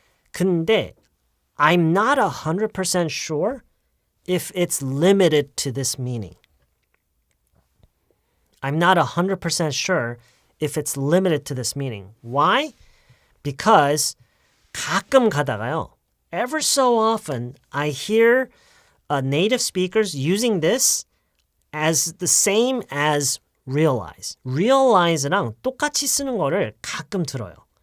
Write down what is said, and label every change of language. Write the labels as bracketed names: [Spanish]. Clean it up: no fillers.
[English] 근데 I'm not 100% sure if it's limited to this meaning. I'm not 100% sure if it's limited to this meaning. Why? [Korean] Because 가끔 가다가요. [English] Ever so often, I hear native speakers using this as the same as realize. [Korean] realize랑 똑같이 쓰는 거를 가끔 들어요.